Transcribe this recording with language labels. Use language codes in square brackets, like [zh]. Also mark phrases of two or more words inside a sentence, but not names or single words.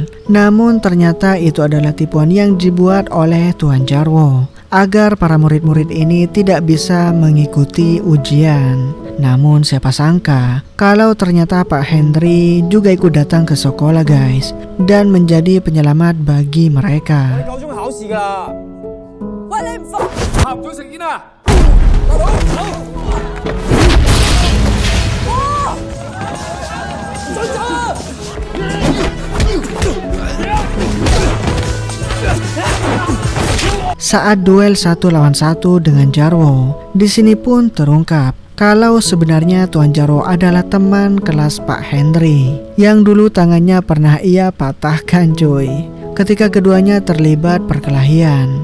[id] Namun ternyata itu adalah tipuan yang dibuat oleh Tuan Jarwo agar para murid-murid ini tidak bisa mengikuti ujian. Namun siapa sangka kalau ternyata Pak Hendri juga ikut datang ke sekolah guys, dan menjadi penyelamat bagi mereka. [yue] 合唔到食煙啊！ [id] Saat duel 1 lawan 1 dengan Jarwo, di sini pun terungkap kalau sebenarnya Tuan Jarwo adalah teman kelas Pak Hendri yang dulu tangannya pernah ia patahkan cuy ketika keduanya terlibat perkelahian.